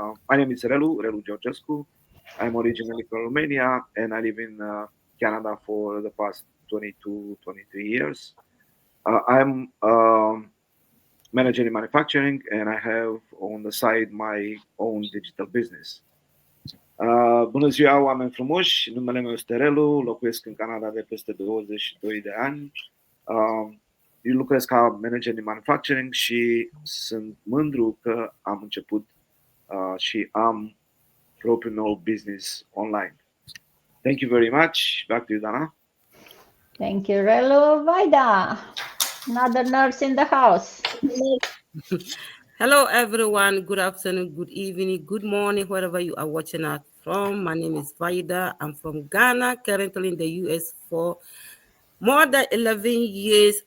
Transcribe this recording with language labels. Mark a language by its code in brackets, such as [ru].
[en] My name is Relu Georgescu. I'm originally from Romania and I live in Canada for the past 22, 23 years. I'm manager in manufacturing and I have on the side my own digital business. [ro] Bună ziua, oameni frumoși! Numele meu este Relu, locuiesc în Canada de peste 22 de ani. Eu lucrez ca manager de manufacturing și sunt mândru că am început și am propriul meu business online. [en] Thank you very much. Back to you, Dana. Thank you, Relu. Vaida, another nurse in the house. Hello, everyone. Good afternoon, good evening, good morning, wherever you are watching us from. My name is Vaida. I'm from Ghana, currently in the US for more than 11 years.